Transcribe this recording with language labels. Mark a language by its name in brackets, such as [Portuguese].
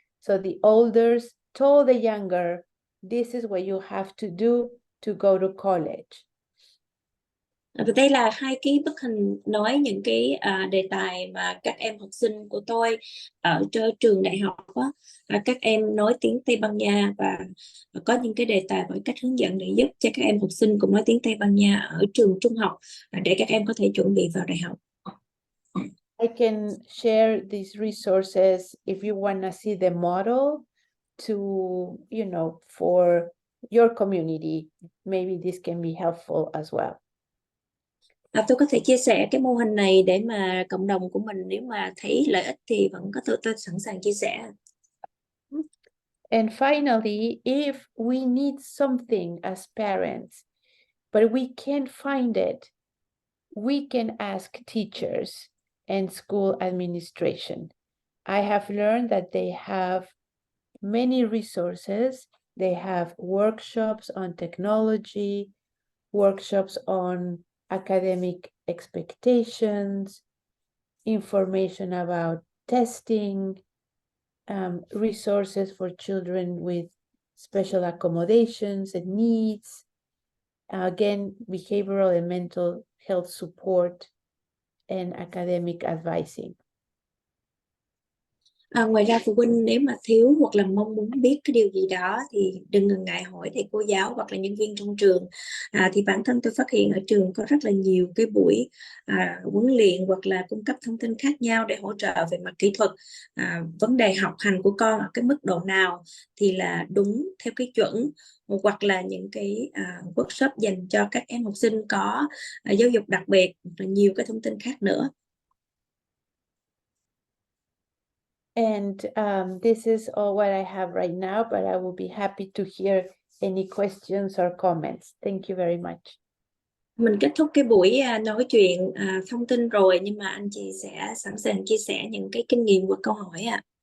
[English] So the elders told the younger, this is what you have to do to go to college. [Vietnamese] Và đây là hai cái bức hình nói những cái đề tài mà các em học sinh của tôi ở trường đại học các em nói tiếng Tây Ban Nha và có những cái đề tài với cách hướng dẫn để giúp cho các em học sinh cùng nói tiếng Tây Ban Nha ở trường trung học để các em có thể chuẩn bị vào đại học. [English] I can share these resources if you want to see the model to, for your community. Maybe this can be helpful as well. [Vietnamese] Tôi có thể chia sẻ cái mô hình này để mà cộng đồng của mình nếu mà thấy lợi ích thì vẫn có tôi sẵn sàng chia sẻ. [English] And finally, if we need something as parents, but we can't find it, we can ask teachers and school administration. I have learned that they have many resources. They have workshops on technology, workshops on academic expectations, information about testing, resources for children with special accommodations and needs, again, behavioral and mental health support, and academic advising. [Vietnamese] Ngoài ra phụ huynh nếu mà thiếu hoặc là mong muốn biết cái điều gì đó thì đừng ngần ngại hỏi thầy cô giáo hoặc là nhân viên trong trường. Thì bản thân tôi phát hiện ở trường có rất là nhiều cái buổi huấn luyện hoặc là cung cấp thông tin khác nhau để hỗ trợ về mặt kỹ thuật. Vấn đề học hành của con ở cái mức độ nào thì là đúng theo cái chuẩn, hoặc là những cái workshop dành cho các em học sinh có giáo dục đặc biệt, và nhiều cái thông tin khác nữa. [English] And this is all what I have right now, but I will be happy to hear any questions or comments. Thank you very much. [Vietnamese] Mình kết thúc cái buổi nói chuyện thông tin rồi, nhưng mà anh chị sẽ sẵn sàng chia sẻ những cái kinh nghiệm và câu hỏi ạ.